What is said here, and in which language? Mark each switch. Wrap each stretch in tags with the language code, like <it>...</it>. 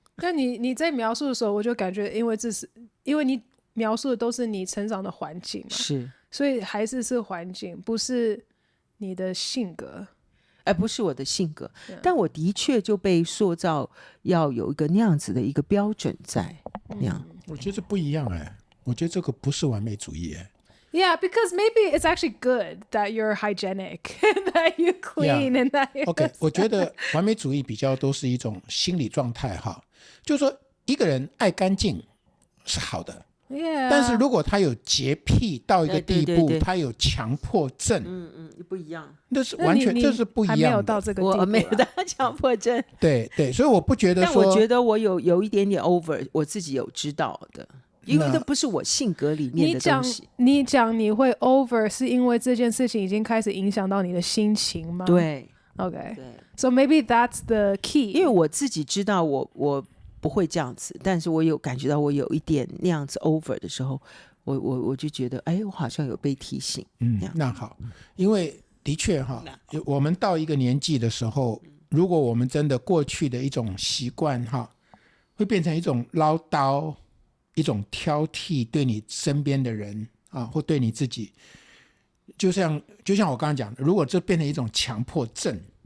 <zh>但你在描述的时候，我就感觉，因为你描述的都是你成长的环境嘛，是，所以还是环境，不是你的性格。不是我的性格，但我的确就被塑造要有一个那样子的一个标准在那样。我觉得不一样我觉得这个不是完美主义</zh> <en>Yeah, because maybe it's actually good that you're hygienic, that you clean, and that you're</en> <zh>OK， 我觉得完美主义比较都是一种心理状态哈，就是说一个人爱干净是好的。 Yeah. 但是如果他有洁癖到一个地步，对他有强迫症，不一样，那是完全这是不一样的。还没有到这个地步，我没有到强迫症。对，所以我不觉得说，但我觉得我有一点点 over， 我自己有知道的，因为这不是我性格里面的东西。你讲你会 over， 是因为这件事情已经开始影响到你的心情吗？对</zh> <en>，OK， so maybe that's the key。</en> <zh>因为我自己知道我不会这样子，但是我有感觉到我有一点那样子 over 的时候，我就觉得，哎，我好像有被提醒。那好，因为的确哈，我们到一个年纪的时候，如果我们真的过去的一种习惯哈，会变成一种唠叨、一种挑剔，对你身边的人啊，或对你自己，就像我刚刚讲的，如果这变成一种强迫症，</zh>